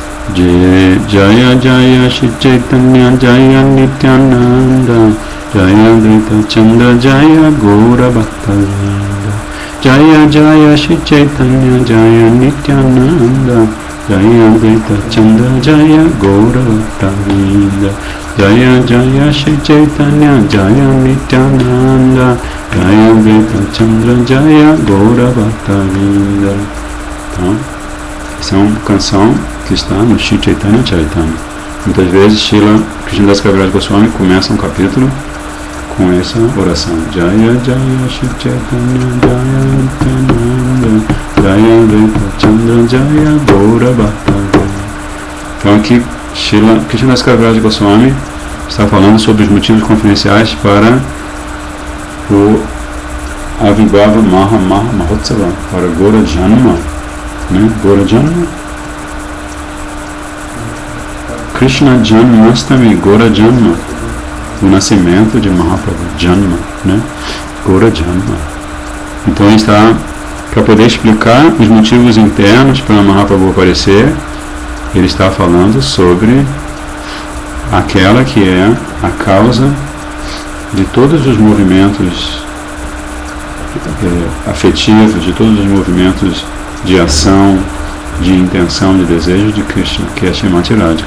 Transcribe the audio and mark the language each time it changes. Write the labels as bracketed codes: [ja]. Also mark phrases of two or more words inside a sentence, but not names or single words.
[bn] জয় জয় শ্রী চৈতন্য জয় নিত্যানন্দ জয় অদ্বৈত চন্দ্র জয় গৌর ভক্ত-বৃন্দ জয় জয় শ্রী চৈতন্য জয় নিত্যানন্দ জয় অদ্বৈত চন্দ্র জয় গৌর ভক্ত-বৃন্দ জয় জয় শ্রী চৈতন্য জয় নিত্যানন্দ জয় অদ্বৈত চন্দ্র জয় গৌর ভক্ত-বৃন্দ. [pt] Então, essa é uma canção que está no Shri Chaitanya Chaitanya. Muitas vezes Srila Krishnadas Kaviraj Goswami começa um capítulo com essa oração. [bn] জয় জয় শ্রী চৈতন্য জয় নিত্যানন্দ জয় অদ্বৈত চন্দ্র জয় গৌর ভক্ত-বৃন্দ. [pt] Então aqui Srila Krishnadas Kaviraj Goswami está falando sobre os motivos confidenciais para o Avibhava Mahotsava, para Gaura Janma, né? Gaura Janma, Krishna Janmastami, Gaura Janma, o nascimento de Mahaprabhu, Janma, né? Gaura Janma. Então ele está, para poder explicar os motivos internos para Mahaprabhu aparecer, ele está falando sobre aquela que é a causa de todos os movimentos afetivos, de todos os movimentos de ação, de intenção, de desejo de Krishna, que é Srimati Radhika.